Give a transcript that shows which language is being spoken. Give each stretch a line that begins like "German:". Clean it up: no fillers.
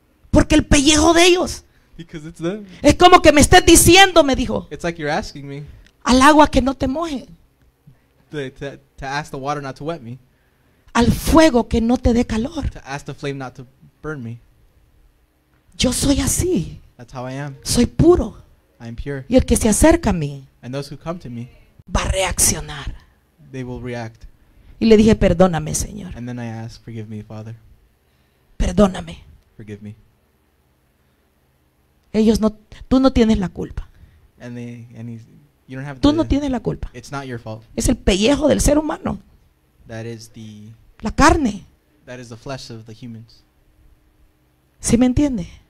Spanish: Porque el pellejo de ellos
English: because it's them.
Spanish: es como que me estés diciendo, me dijo,
English: It's like you're asking me
Spanish: al agua que no te moje,
English: to ask the water not to wet me,
Spanish: al fuego que no te dé calor.
English: to ask the flame not to burn me.
Spanish: Yo soy así,
English: That's how I am.
Spanish: soy puro.
English: I am pure.
Spanish: Y el que se acerca a mí
English: And those who come to me,
Spanish: va a reaccionar.
English: they will react.
Spanish: Y le dije, perdóname, Señor,
English: And then I ask, forgive me, Father.
Spanish: perdóname.
English: Forgive me.
Spanish: Ellos no, tú no tienes la culpa.
English: And you don't have
Spanish: Tú no tienes la culpa.
English: it's not your fault.
Spanish: Es el pellejo del ser humano,
English: That is the
Spanish: la carne.
English: flesh of the humans.
Spanish: ¿Sí me entiende?